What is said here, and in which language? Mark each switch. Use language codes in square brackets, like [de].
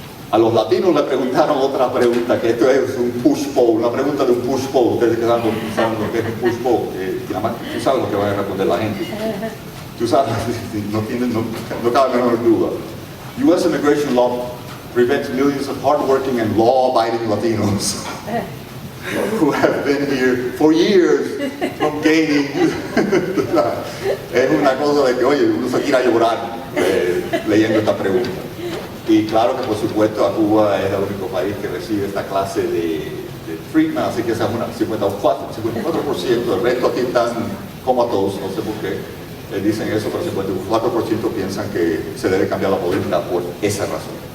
[es] A los latinos le preguntaron otra pregunta, que esto es un push poll, una pregunta de un push poll. Ustedes que saben lo que es un push poll, tú sabes lo que va a responder la gente. Tú sabes, no cabe la menor duda. [en] U.S. immigration law prevents millions of hardworking and law-abiding Latinos who have been here for years from gaining. [es] Es una cosa de que, oye, uno se quiere llorar leyendo esta pregunta. Y claro que por supuesto a Cuba es el único país que recibe esta clase de treatment, así que esa es una 54%, el resto aquí están como a todos, no sé por qué dicen eso, pero 54% piensan que se debe cambiar la política por esa razón.